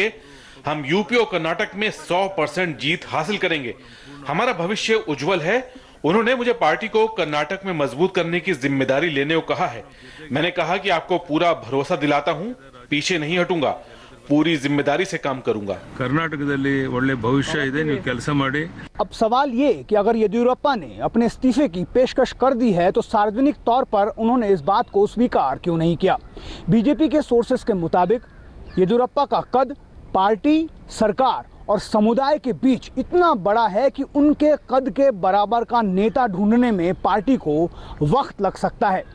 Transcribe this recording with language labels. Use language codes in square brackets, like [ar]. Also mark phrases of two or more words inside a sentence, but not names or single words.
[hi] हम यूपी और कर्नाटक में 100% जीत हासिल करेंगे। हमारा भविष्य उज्जवल है। उन्होंने मुझे पार्टी को कर्नाटक में मजबूत करने की जिम्मेदारी लेने को कहा है। मैंने कहा कि आपको पूरा भरोसा दिलाता हूं, पीछे नहीं हटूंगा, पूरी जिम्मेदारी से काम करूंगा। [kn] कर्नाटकದಲ್ಲಿ ಒಳ್ಳೆ ಭವಿಷ್ಯ ಇದೆ, ನೀವು ಕೆಲಸ ಮಾಡಿ। [hi] अब सवाल ये कि अगर येदियुरप्पा ने अपने इस्तीफे की पेशकश कर दी है तो सार्वजनिक तौर पर उन्होंने इस बात को स्वीकार क्यों नहीं किया। बीजेपी के सोर्सेस के मुताबिक येदियुरप्पा का कद पार्टी, सरकार और समुदाय के बीच इतना बड़ा है कि उनके कद के बराबर का नेता ढूंढने में पार्टी को वक्त लग सकता है।